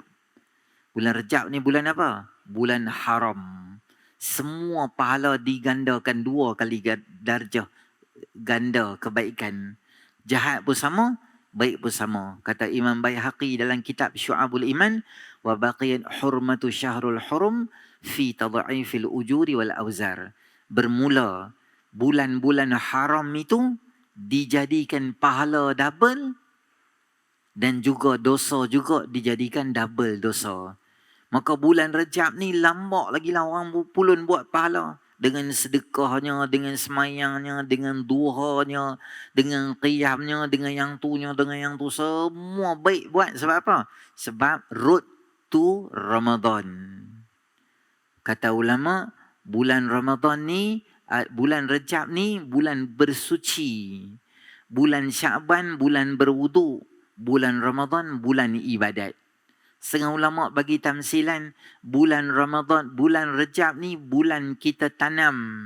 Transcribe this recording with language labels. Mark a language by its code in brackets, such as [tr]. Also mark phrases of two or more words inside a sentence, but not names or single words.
[ms] Bulan Rejab ni bulan apa? Bulan haram. Semua pahala digandakan 2 kali darjah. Ganda kebaikan. Jahat pun sama, baik pun sama. Kata Imam Baihaqi dalam kitab Syu'abul Iman, [ar] وبقيت حرمة شهر الحرم في تضعيف الأجور والأوزار. [ms] Bermula bulan-bulan haram itu dijadikan pahala double dan juga dosa juga dijadikan double dosa. Maka bulan Rejab ni lambak lagi lah orang pulun buat pahala. Dengan sedekahnya, dengan semayangnya, dengan duhanya, dengan qiyamnya, dengan yang tunya, dengan yang tu. Semua baik buat. Sebab apa? Sebab [en] road to Ramadan. [ms] Kata ulama, bulan Ramadan ni, bulan Rejab ni, bulan bersuci. Bulan Sya'ban, bulan berwudu. Bulan Ramadan, bulan ibadat. Setengah ulama bagi tamsilan, bulan Ramadan, bulan Rejab ni bulan kita tanam.